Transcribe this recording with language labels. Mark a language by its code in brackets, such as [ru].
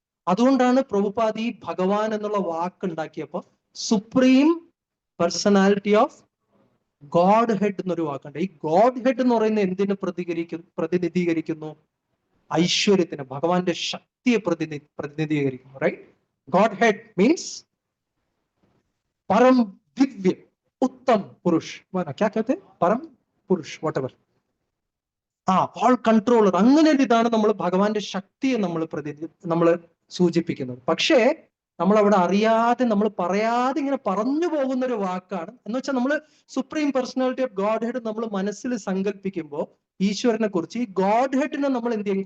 [ml] അതുകൊണ്ടാണ് പ്രഭുപാദ് ഈ ഭഗവാൻ എന്നുള്ള വാക്ക് ഉണ്ടാക്കിയപ്പോ supreme personality of God head എന്നൊരു വാക്കുണ്ട്. ഈ ഗോഡ് ഹെഡ് എന്ന് പറയുന്നത് എന്തിനു പ്രതിനിധീകരിക്കുന്നു? ഐശ്വര്യത്തിന്, ഭഗവാന്റെ ശക്തിയെ പ്രതിനിധീകരിക്കുന്നു, റൈറ്റ്? [en] godhead means [hi] परम दिव्य उत्तम पुरुष, क्या कहते हैं? परम पुरुष, [en] Whatever, all controller. [ml] അങ്ങനെ ഒരു ഇതാണ് നമ്മൾ ഭഗവാന്റെ ശക്തിയെ നമ്മൾ സൂചിപ്പിക്കുന്നത്. പക്ഷേ നമ്മൾ അവിടെ അറിയാതെ, നമ്മൾ പറയാതെ ഇങ്ങനെ പറഞ്ഞു പോകുന്ന ഒരു വാക്കാണ്. എന്ന് വെച്ചാൽ നമ്മൾ supreme personality of God head നമ്മൾ മനസ്സിൽ സങ്കല്പിക്കുമ്പോൾ ഈശ്വരനെ കുറിച്ച്, ഈ ഗോഡ് ഹെഡിനെ നമ്മൾ എന്ത് ചെയ്യും?